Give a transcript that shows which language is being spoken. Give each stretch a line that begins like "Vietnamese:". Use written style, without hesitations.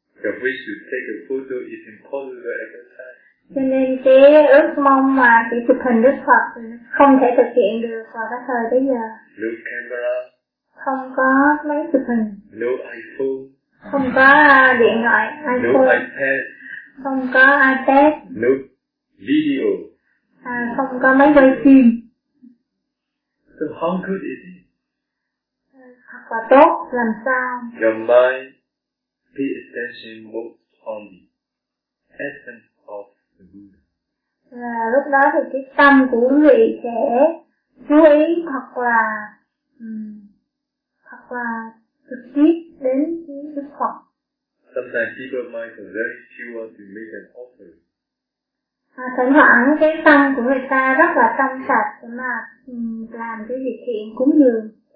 English: Your wish to take a photo is impossible at that time.
Vietnamese: Cho nên cái ước mong mà chỉ chụp hình Đức Phật không thể thực hiện được vào cái thời bây giờ.
English: No camera.
Vietnamese: Không có máy chụp hình.
English: No iPhone.
Vietnamese: Không có điện thoại iPhone.
English: No iPad.
Vietnamese: Không có iPad.
English: No video.
Vietnamese: Không có máy quay phim.
English: So how good is it?
Vietnamese: Thật là tốt, làm sao?
English: Your mind. Pay attention most on the essence of the Buddha.
Vietnamese: Và lúc đó thì cái tâm của quý vị sẽ chú ý hoặc là trực tiếp đến Đức Phật.
English: Sometimes people might already chew to make an offer.
Vietnamese: Thỉnh thoảng cái tâm của người ta rất là trong sạch để mà làm cái việc thiện cúng dường.